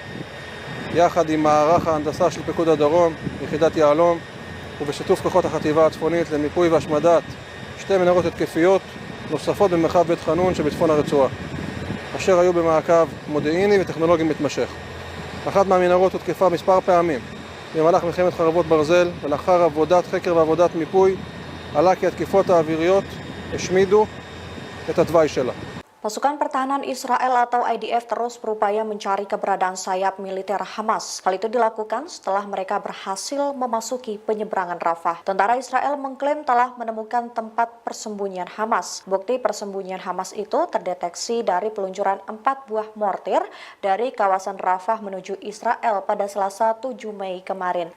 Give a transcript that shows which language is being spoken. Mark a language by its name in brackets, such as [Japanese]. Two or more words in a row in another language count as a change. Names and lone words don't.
[Hebrew] יחד עם מערך ההנדסה של פיקוד הדרום, יחידת יהלום, ובשיתוף כוחות החטיבה הצפונית למיפוי והשמדת שתי מנהרות התקפיות נוספות במרחב בית חנון שבצפון הרצועה, אשר היו במעקב מודיעיני וטכנולוגי מתמשך. אחת מהמנהרות הותקפה מספר פעמים במהלך מלחמת חרבות ברזל, ולאחר עבודת חקר ועבודת מיפוי עלה כי התקיפות האוויריות השמידו את התוואי שלה. [Indonesian] Pasukan pertahanan Israel atau IDF terus berupaya mencari keberadaan sayap militer Hamas. Hal itu dilakukan setelah mereka berhasil memasuki penyeberangan Rafah. Tentara Israel mengklaim telah menemukan tempat persembunyian Hamas. Bukti persembunyian Hamas itu terdeteksi dari peluncuran 4 buah mortir dari kawasan Rafah menuju Israel pada Selasa 7 Mei kemarin.